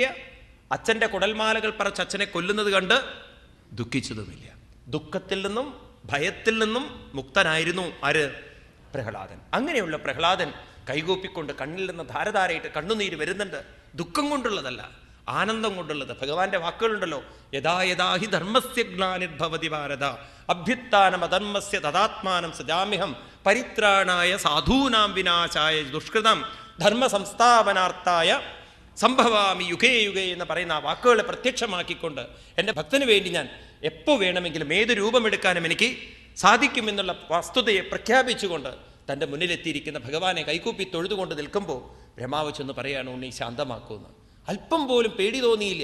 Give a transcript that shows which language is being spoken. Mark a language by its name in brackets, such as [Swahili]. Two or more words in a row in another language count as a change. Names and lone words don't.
[Malayalam] അച്ഛൻ്റെ കുടൽമാലകൾ പറിച്ച് അച്ഛനെ കൊല്ലുന്നത് കണ്ട് ദുഃഖിച്ചതുമില്ല. ദുഃഖത്തിൽ നിന്നും ഭയത്തിൽ നിന്നും മുക്തനായിരുന്നു ആര്? പ്രഹ്ലാദൻ. അങ്ങനെയുള്ള പ്രഹ്ലാദൻ കൈകൂപ്പിക്കൊണ്ട് കണ്ണിൽ നിന്ന് ധാരധാരയിട്ട് കണ്ണുനീര് വരുന്നുണ്ട്. ദുഃഖം കൊണ്ടുള്ളതല്ല, ആനന്ദം കൊണ്ടുള്ളത്. ഭഗവാന്റെ വാക്കുകളുണ്ടല്ലോ, [Sanskrit] യഥാ യഥാ ഹി ധർമ്മസ്യ ഗ്ലാനിർഭവതി ഭാരത അഭ്യുത്ഥാനം അധർമ്മസ്യ തദാത്മാനം സജാമ്യഹം പരിത്രാണായ സാധൂനാം വിനാശായ ദുഷ്കൃതം ധർമ്മ സംസ്ഥാപനാർത്ഥായ സംഭവാമി യുഗേ യുഗേ [Malayalam] എന്ന് പറയുന്ന ആ വാക്കുകളെ പ്രത്യക്ഷമാക്കിക്കൊണ്ട് എൻ്റെ ഭക്തന് വേണ്ടി ഞാൻ എപ്പോൾ വേണമെങ്കിലും ഏത് രൂപമെടുക്കാനും എനിക്ക് സാധിക്കുമെന്നുള്ള വസ്തുതയെ പ്രഖ്യാപിച്ചുകൊണ്ട് തൻ്റെ മുന്നിലെത്തിയിരിക്കുന്ന ഭഗവാനെ കൈകൂപ്പി തൊഴുതുകൊണ്ട് നിൽക്കുമ്പോൾ ബ്രഹ്മാവ് ചെന്ന് പറയാണ്, ഉണ്ണി ശാന്തമാക്കുമെന്ന്. അല്പം പോലും പേടി തോന്നിയില്ല.